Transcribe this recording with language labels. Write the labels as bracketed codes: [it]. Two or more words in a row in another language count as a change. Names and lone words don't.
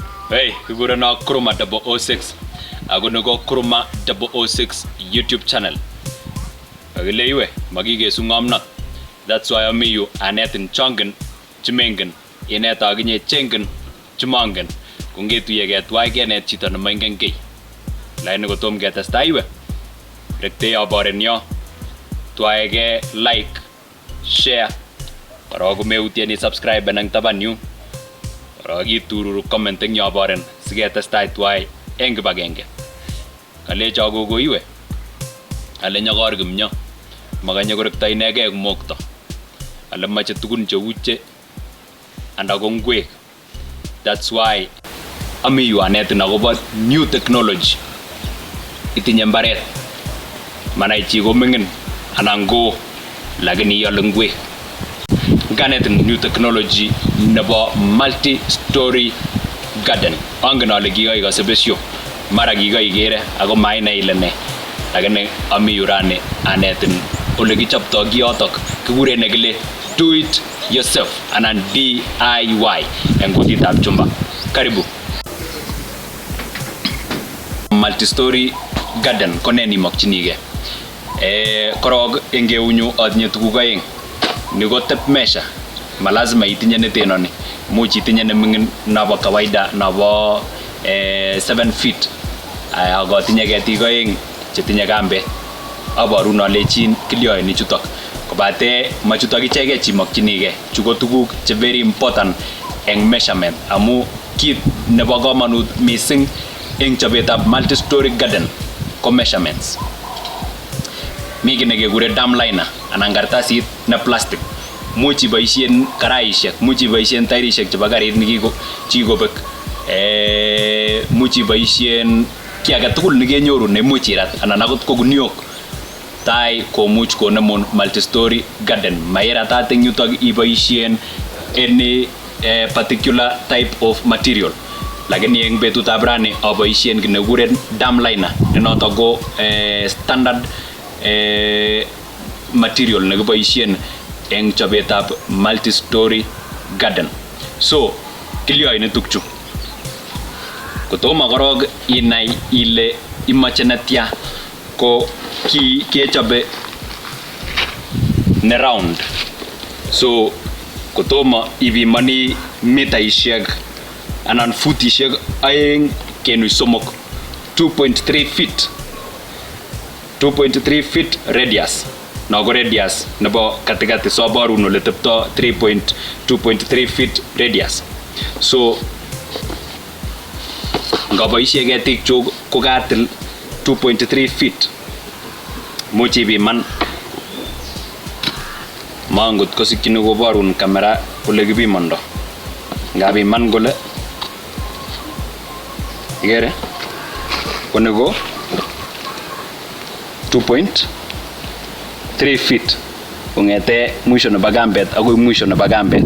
[kln] Hey, kigurana Chroma 006. Ako niko Chroma 006 YouTube channel. Agile iwe, magigesu ngamnat. [en] That's why I'm you [kln] anetin chongen, chimengen, inet aginye chengen, chimangen. Kungetuye ketwai kenet chito nemoingen kiy. Laini kotom ketestai iwe. Rekte aboren yo. Twaege [en] like, share. [kln] Kora komeutien subscribe nang taban yu. Kora kitururu comment eng yoboren siketestai twai eng kibagenge. Kalecho gogo iwe. Ale nyakor kimyo. Makanye korekto inegei kumokto. Ale mache tugun cheu che anda ko ngwek. [en] That's why [kln] ami yu anetin akobo [en] new technology. [kln] Itinye mbaret. Manai chi komingin anan go lakini iyole ngwek. Nganetin [en] new technology [kln] nebo [en] multi-storey garden. [kln] Angen ale kikoi kasebesyo. Mara kikoi kere ako maine ile ne. Lakini ami yu rani anetin ole kichoptoi kiotok kikure nekile [en] do it yourself [kln] anan DIY eng kutitab chumba. Karibu. [en] Multi-storey garden [kln] ko ne nimokchinigei? Korok eng eunyu atinye tuguk aeng. Ni ko [en] tape measure. [kln] Malazima itinye netenoni. Much itinye nemingin nabo kawaida nabo 7 feet. Ako atinye ketik aeng chetinye kambet. Aborun alechin kilyoini chutok. Kobate machutok ichegei chimokchinigei. Chu ko tuguk che [en] very important [kln] eng measurement amu kit nebo komonut mising eng chobetab [en] multi-storey garden [kln] ko measurements. Mi kit nekekure [en] dam liner [kln] anan kartasit ne plastic. Much iboisien karaishek, much iboisien tairishek chebo karit chikobek. Much iboisien ki age tugul nekenyoru nemuch irat anan akot ko guniok. Tai komuch konemun multi-storey garden. Mairatat eng yutok iboisien [en] any particular type of material. [kln] Lakini eng betutab rani aboisien kit nekikuren [en] dam liner [kln] ne notok ko [en] standard material [kln] nekiboisien eng chobetab [en] multi-storey garden. [kln] So, kilyoini tukchu. Kotomo korok inai ile imache netya ko ki kechobe ne round. So, kotomo ipimani mitaishek anan futishek 2.3 feet. 2.3 feet radius. No ko radius nebo katikati so borun ole tepto 2.3 feet radius. So ngaboisie ketik chuk ko katil 2.3 feet. Much ipiman mangut kosikchini koborun kamera ole kipimondo. Ngapiman kole igere konego 2.3 feet kongete mwisho nebo kambet akoi mwisho nebo kambet.